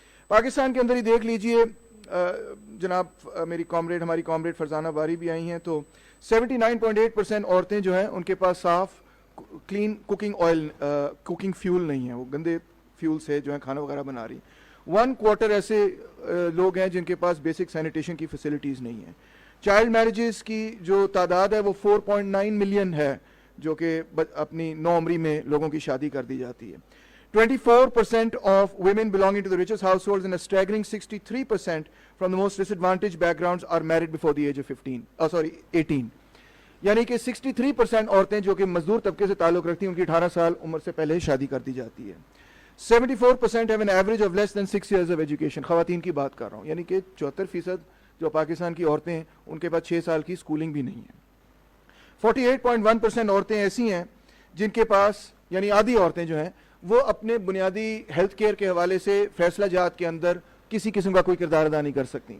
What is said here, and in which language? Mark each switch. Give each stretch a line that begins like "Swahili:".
Urdu: پاکستان کے اندر ہی دیکھ لیجئے, جناب ہماری کامریڈ فرزانہ باری بھی آئی ہیں, تو 79.8% عورتیں جو ہیں ان کے پاس صاف کلین کوکنگ فیول نہیں ہے, وہ گندے فیول سے جو ہیں کھانا وغیرہ بنا رہی. 1/4 ایسے لوگ ہیں جن کے پاس بیسک سینیٹیشن کی فیسلٹیز نہیں ہیں. چائلڈ میرجز کی جو تعداد ہے وہ 4.9 ملین ہے, جو کہ اپنی نوعمری میں لوگوں کی شادی کر دی جاتی ہے.
English: 24% of women belonging to the richest households and a staggering 63% from the most disadvantaged backgrounds are married before the age of 18.
Urdu: یعنی کہ 63% عورتیں جو کہ مزدور طبقے سے تعلق رکھتی ہیں ان کی 18 سال عمر سے پہلے شادی کر دی جاتی ہے.
English: 74% have an average of less than 6 years of education.
Urdu: خواتین کی بات کر رہا ہوں, یعنی کہ 74% جو پاکستان کی عورتیں ہیں ان کے پاس 6 سال کی اسکولنگ بھی نہیں ہے. 48.1% عورتیں ایسی ہیں جن کے پاس, یعنی آدھی عورتیں جو ہیں وہ اپنے بنیادی ہیلتھ کیئر کے حوالے سے فیصلہ جات کے اندر کسی قسم کا کوئی کردار ادا نہیں کر سکتی.